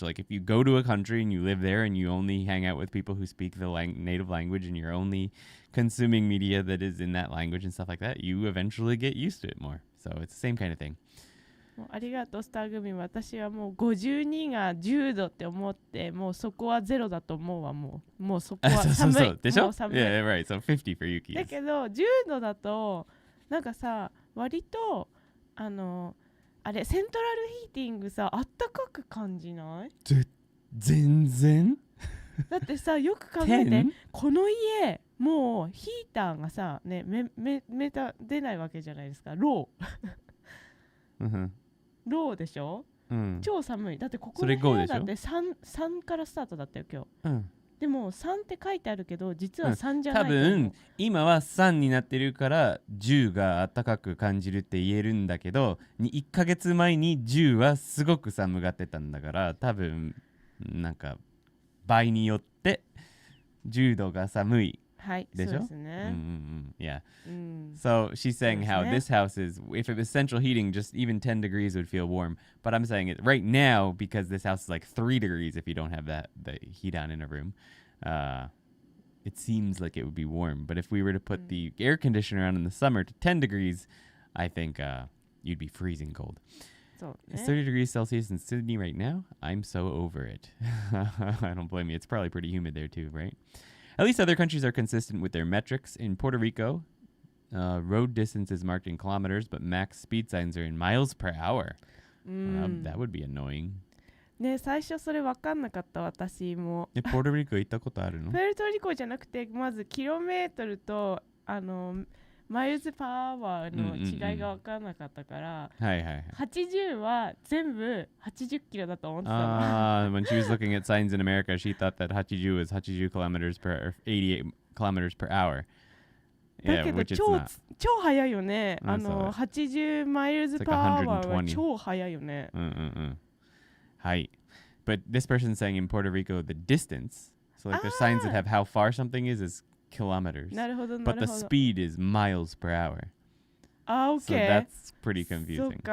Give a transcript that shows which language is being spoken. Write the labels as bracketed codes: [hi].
[en] Like if you go to a country and you live there and you only hang out with people who speak the native language and you're only consuming media that is in that language and stuff like that, you eventually get used to it more. So it's the same kind of thing. [ja] もうありがとうスターグミン。私はもう52が10度って思ってもうそこはゼロだと思うわ。もうそこは寒い。でしょ？もう寒い。 [en] Yeah, right. So 50 for Yuki. [ja] だけど10度だとなんかさ割とあれセントラルヒーティングさあったかく感じない？全然だってさよく考えてこの家もうヒーターがさねメーター出ないわけじゃないですか。ローでしょ、超寒い。だってここの部屋だって 3からスタートだったよ今日、でも3って書いてあるけど実は3じゃないと思う、多分今は3になってるから10が暖かく感じるって言えるんだけど1ヶ月前に10はすごく寒がってたんだから多分なんか倍によって10度が寒いでしょ？そうですね。 [en] Yeah. So she's saying how this house is, if it was central heating, just even 10 degrees would feel warm. But I'm saying it right now because this house is like 3 degrees if you don't have the heat on in a room. It seems like it would be warm. But if we were to put the air conditioner on in the summer to 10 degrees, I think you'd be freezing cold. It's 30 degrees Celsius in Sydney right now. I'm so over it. I don't blame you. It's probably pretty humid there too, right? At least other countries are consistent with their metrics. In Puerto Rico, road distance is marked in kilometers, but max speed signs are in miles per hour. That would be annoying. [ja] ね、最初それ分かんなかった私も。ポルトリコ行ったことあるの？プエルトリコじゃなくてまずキロメートルとマイルズパーアワーの違いが分からなかったから、80は全部80キロだと思ってたの。 [en] When she was looking at signs in America, she thought that 80 was 80 kilometers per or 88 kilometers per hour. [ja] だけど超速いよね。 80マイルズパーアワーは超速いよね。はい。 [en] But this person's saying in Puerto Rico, the distance, so like there's signs that have how far something is kilometers. [ja] なるほど。 [en] But the speed is miles per hour. Okay. So that's pretty confusing.